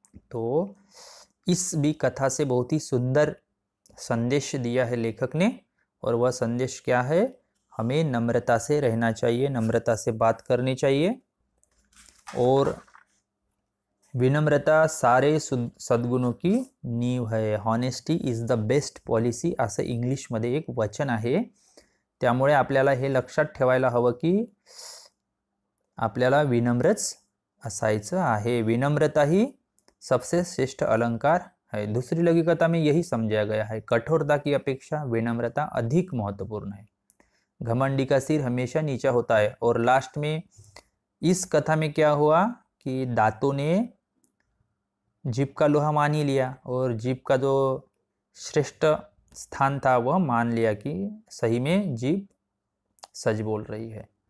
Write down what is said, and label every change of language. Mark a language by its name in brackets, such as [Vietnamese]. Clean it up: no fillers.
[Hindi] तो इस भी कथा से बहुत ही सुंदर संदेश दिया है लेखक ने, और वह संदेश क्या है? हमें नम्रता से रहना चाहिए, नम्रता से बात करनी चाहिए, और विनम्रता सारे सद्गुणों की नींव है। [English] honesty is the best policy [Marathi] असं इंग्लिशमध्ये एक वचन आहे। त्यामुळे आपल्याला हे लक्षात ठेवायला हवं की आपल्याला विनम्रच असायचं आहे। [Hindi] विनम्रता ही सबसे श्रेष्ठ अलंकार है। दूसरी लघु कथा में यही समझाया गया है, कठोरता की अपेक्षा विनम्रता अधिक महत्वपूर्ण है। घमंडी का सिर हमेशा नीचा होता है। और लास्ट में इस कथा में क्या हुआ कि दांतों ने जीभ का लोहा मान ही लिया, और जीभ का जो श्रेष्ठ स्थान था वह मान लिया कि सही में जीभ सच बोल रही है।